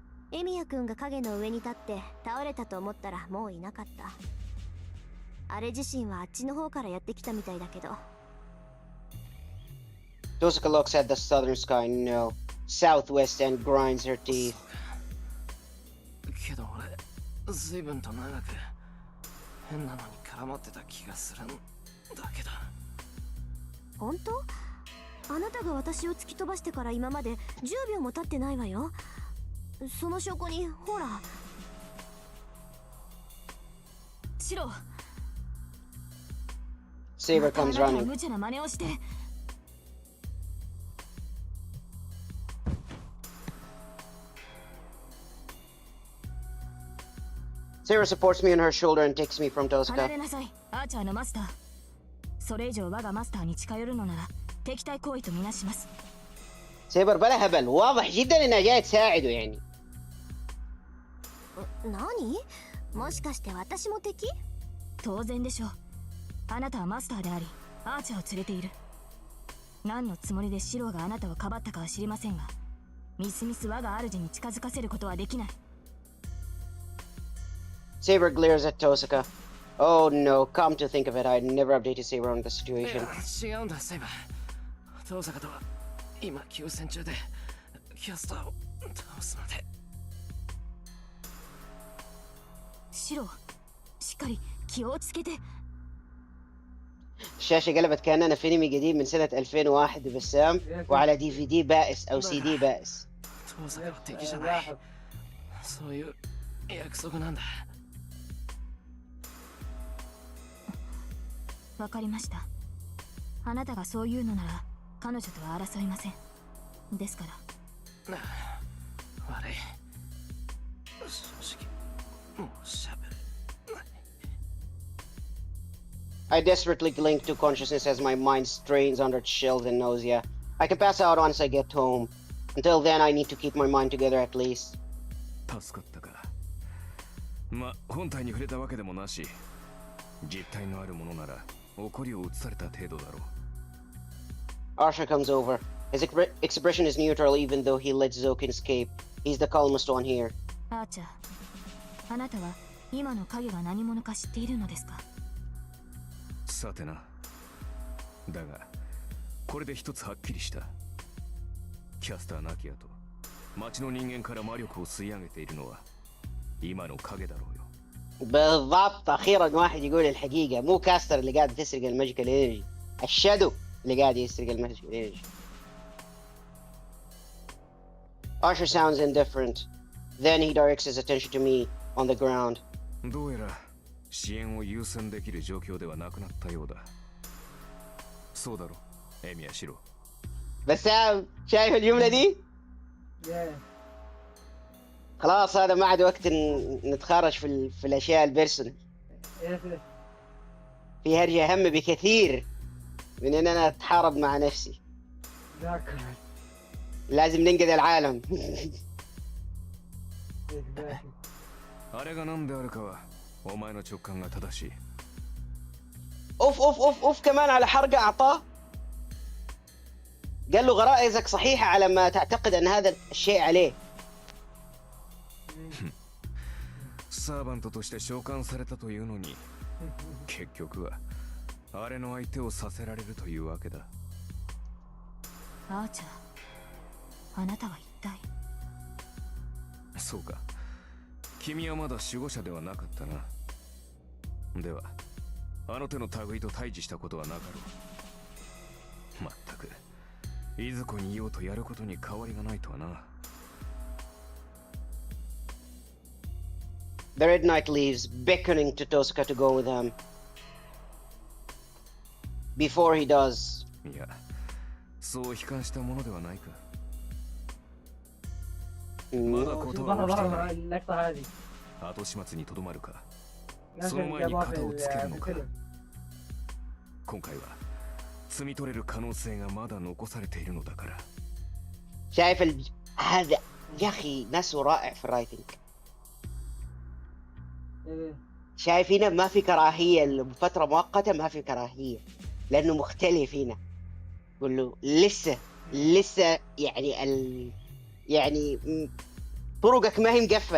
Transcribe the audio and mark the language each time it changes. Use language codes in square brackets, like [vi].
[ja] エミヤくんが影の上に立って倒れたと思ったらもういなかった。あれ自身はあっちの方からやってきたみたいだけど。 [en] Tosaka looks at the southern sky, no, southwest, and grinds her teeth. [ja] けど俺、随分と長く変なのに絡まってた気がするんだけど。本当？あなたが私を突き飛ばしてから今まで10秒も経ってないわよ。その証拠にほら。シロ。 [en] Saber comes running. [ja] 無茶な真似をして。 [en] Saber supports me on her shoulder and takes me from [ja] 離 [en] Tosaka. [ja] れなさい、アーチャーのマスター。それ以上我がマスターに近寄るのなら敵対行為とみなします。 [ar] Saber بلا هبل واضح جدا انها جايه تساعده يعني. [ja] 何？もしかして私も敵？当然でしょう。あなたはマスターであり、アーチャーを連れている。何のつもりでシローがあなたをかばったかは知りませんが、みすみす我が主に近づかせることはできない。 [en] Saber glares at Tosaka. Oh no, come to think of it, I'd never updated Saber on the situation. [ja] 違うんだ、セイバー。遠坂とは今休戦中でキャスターを倒すので。シロー、しっかり気を落ち着けて。 [ar] الشاشة قلبت كأننا في انمي قديم من سنة 2001 بسام وعلى DVD بائس أو CD بائس. [ja] 遠坂は敵じゃない。そういう約束なんだ。わかりました。あなたがそう言うのなら彼女とは争いません。ですから。悪い。正直、もう喋れない。 [en] I desperately cling to consciousness as my mind strains under chills and nausea. I can pass out once I get home. Until then, I need to keep my mind together at least. [ja] 助かったか。ま、本体に触れたわけでもなし、実体のあるものなら怒りを移された程度だろう。 [en] Arsha comes over. His expression is neutral even though he lets Zokin escape. He's the calmest one here. [ja] アーチャー、あなたは今の影が何者か知っているのですか？さてな。だが、これで一つはっきりした。キャスター亡き後、町の人間から魔力を吸い上げているのは今の影だろうよ。 [ar] بالضبط اخيرا واحد يقول الحقيقة مو كاستر اللي قاعد تسرق الماجيكال انرجي الشادو اللي قاعد يسرق الماجيكال انرجي. [en] Arsha sounds indifferent. Then he directs his attention to me on the ground. [ja] どうやら支援を優先できる状況ではなくなったようだ。そうだろ、エミヤシロ。 [ar] بسام شايف الجملة دي؟ خلاص هذا ما عاد وقت نتخارج في الاشياء البيرسونال. في هرجة اهم بكثير من ان انا اتحارب مع نفسي. ذاكر لازم ننقذ العالم. [en] exactly. [ja] あれが何であるかはお前の直感が正しい。 [ar] اوف اوف اوف اوف كمان على حرقة اعطاه. قال له غرائزك صحيحة على ما تعتقد ان هذا الشيء عليه. [ja] サーバントとして召喚されたというのに結局はあれの相手をさせられるというわけだ。アーチャー、あなたは一体。そうか、君はまだ守護者ではなかったな。ではあの手の類と対峙したことはなかろう。まったくいずこにいようとやることに変わりがないとはな。 [en] The Red Knight leaves, beckoning to Tosuka to go with him. Before he does, [ja] いや、そう悲観したものではないか。まだことは [ar] ظهر [ja] 起きて [ar] ظهر [ja] ない。 [ar] اللقطة هذه [ja] 後始末にとどまるか、 [ar] نفس [ja] その前に [ar] الجابات [ja] 肩をつけるのか。 [ar] بالفيلم. [ja] 今回は摘み取れる可能性がまだ残されているのだから。 [ar] شايف هذا يا اخي ناسه رائع في الرايتنج. إيه. شايف هنا ما في كراهية لفترة مؤقتة، ما في كراهية لأنه مختلف هنا. يقول له لسه يعني يعني طرقك ما هي مقفلة.